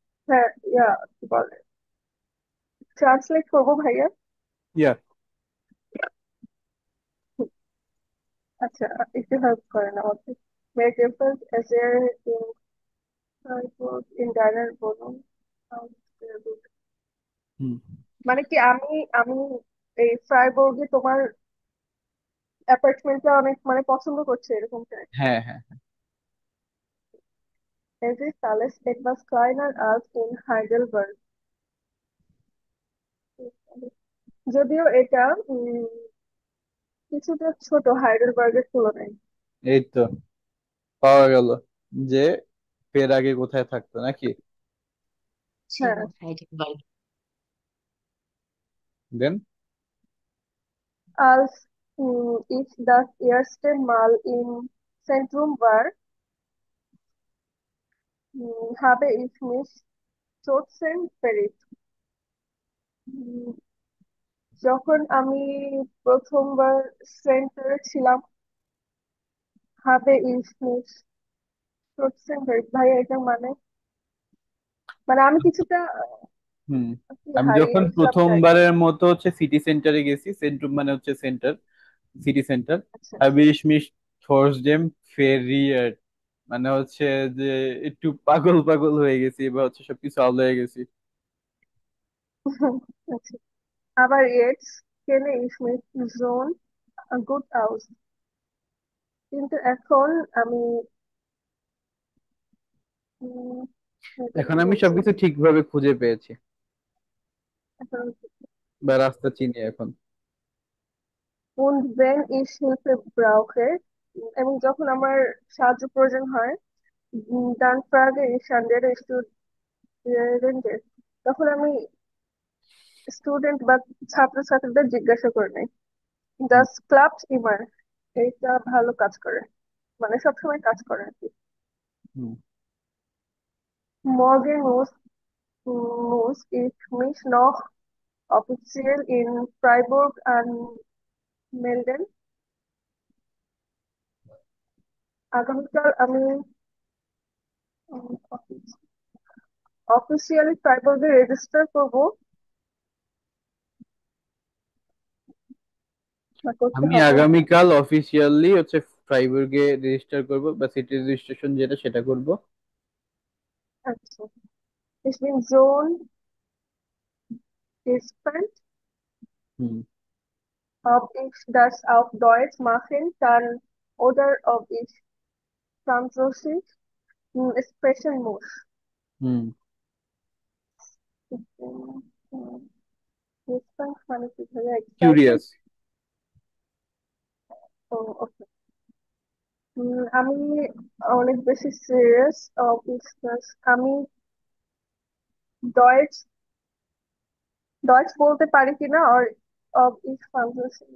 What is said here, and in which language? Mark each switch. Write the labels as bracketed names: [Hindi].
[Bangla] হ্যাঁ, কি বলে, ট্রান্সলেট করবো ভাইয়া? ইয়া। আচ্ছা, একটু হেল্প করেন আমাকে। [German] Mir gefällt es sehr in Freiburg in deiner Wohnung auch sehr gut. হুম। [Bangla] মানে কি আমি আমি এই ফ্রাইবুর্গে তোমার অ্যাপার্টমেন্টটা অনেক মানে পছন্দ করছি এরকম টাইপ। হ্যাঁ হ্যাঁ। [German] Es ist alles etwas kleiner als in Heidelberg. [Bangla] যদিও এটা কিছুটা ছোট হাইডেলবার্গের তুলনায়। এই তো পাওয়া গেল যে ফের আগে কোথায় থাকতো নাকি। ছিল হ্যাঁ, হাইডেলবার্গ। [English] দেন [German] als ich das erste Mal im Zentrum war, habe ich mich trotzdem verliebt. [Bangla] উম, যখন আমি প্রথমবার সেন্টারে ছিলাম, [German] habe ich mich trotzdem verliebt। [Bangla] ভাইয়া এটা মানে মানে আমি কিছুটা হুম, কি আমি হারিয়ে যখন গেছিলাম টাইপ। প্রথমবারের মতো হচ্ছে সিটি সেন্টারে গেছি, সেন্ট্রাম মানে হচ্ছে সেন্টার, সিটি সেন্টার। আচ্ছা। [German] habe ich mich trotzdem verliebt, [Bangla] মানে হচ্ছে যে একটু পাগল পাগল হয়ে গেছি বা হচ্ছে সবকিছু আউল হয়ে গেছি। [German] আচ্ছা, aber jetzt kenne ich mich schon gut aus। [Bangla] কিন্তু এখন আমি উম, এটা এখন কি আমি বলছে, সবকিছু ঠিকভাবে খুঁজে পেয়েছি এখন বা রাস্তা চিনি এখন। [German] und wenn ich Hilfe brauche, [Bangla] এবং যখন আমার সাহায্য প্রয়োজন হয়, [German] dann frage ich andere Studenten, [Bangla] তখন আমি স্টুডেন্ট বা ছাত্রছাত্রীদের জিজ্ঞাসা করে নেই। হুম। [German] das klappt immer, [Bangla] এটা ভালো কাজ করে, মানে সবসময় কাজ করে আর কি। হুম। [German] Morgen muss ich mich noch offiziell in Freiburg anmelden। [Bangla] আগামীকাল আমি অফিসিয়ালি ফ্রাইবুর্গে রেজিস্টার করব বা করতে আমি হবে। আগামীকাল অফিসিয়ালি হচ্ছে ফ্রাইবুর্গে রেজিস্টার করব বা সিটি রেজিস্ট্রেশন যেটা সেটা করব। [German] আচ্ছা, ich bin schon gespannt, হুম। ob ich das auf Deutsch machen kann oder ob ich Französisch sprechen muss। হুম। Ich bin gespannt [Bangla] মানে কি ভাইয়া, এক্সাইটেড? [English] Curious. [Bangla] ও ওকে। আমি অনেক বেশি সিরিয়াস। আমি ডয়েচ ডয়েচ বলতে পারি কিনা, আর অব ইস ফ্রান্সিস,